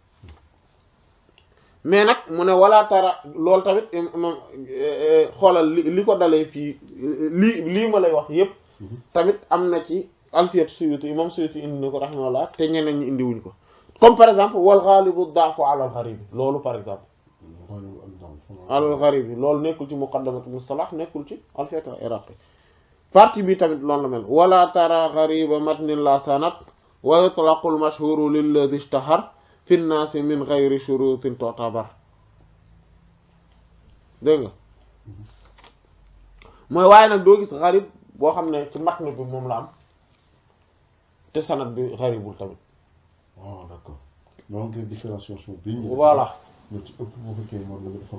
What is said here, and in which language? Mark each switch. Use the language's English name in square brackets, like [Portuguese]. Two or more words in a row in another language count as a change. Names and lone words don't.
[Wolof] mais nag mu ne wala tara loolu tamit moom xoolal li ko dalee fii lii ma lay wax yépp tamit am na ci Alfiyat Suyuti imam Suyuti indi na ko rahimahullah te ñeneen ñi indiwuñ ko [French] comme par exemple [Arabic] والغالب ضعف على الغريب [Wolof] loolu [French] par exemple [Wolof] al gharib loolu nekkul ci muqaddamat mustalah nekkul ci Alfiyat al-Iraqi partie bi tamit loolu la mel [Arabic] ولا ترى غريبا متنا لا سندا ويطلق المشهور للذي اشتهر في الناس من غير شروط تعتبر [Wolof] dégg nga mooy waaye nag doo gis gharib boo xam ne ci matn bi moom la am te sanad bi gharibul tamit [French] d'accord donc différenciation bi [Wolof] voilà ci ëpp bu fekkee moom la dafa